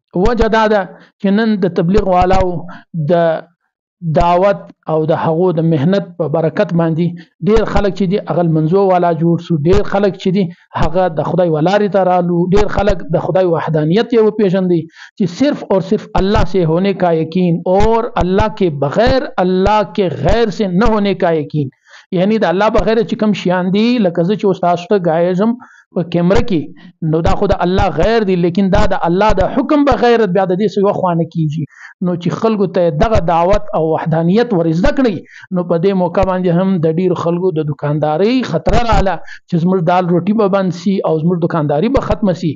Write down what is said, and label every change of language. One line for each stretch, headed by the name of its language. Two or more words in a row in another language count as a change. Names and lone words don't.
Pashto: وجه دا ده چې نن د تبلیغ والاو د دعوت او د هغو د مهنت په برکت باندې ډیر خلک چې دي هغه منځو والا جوړ سو، ډیر خلک چې دي هغه د خدای ولارې ته رالو، ډیر خلک د خدای وحدانیت یې وپېژندي چې
Urdu: صرف اور صرف الله سے ہونے کا یقین اور اللہ کے بغیر اللہ کے غیر سے نہ ہونے کا یقین،
Pashto: یعنی د الله بغیر چې کوم شیان دي لکه زه چې تاسو ته ګایزم په کیمره کې نو دا خو د الله غیر دي، لیکن دا د الله د حکم بغیر بیا د دې څه خوانه کیږي. نو چې خلکو ته دغه دعوت او وحدانیت ور زده کړي نو په دې موقع باندې هم د ډیر خلکو د دکانداري خطر رااله چې زموږ دال روټي به بند سي او زموږ دکانداري به ختم سي.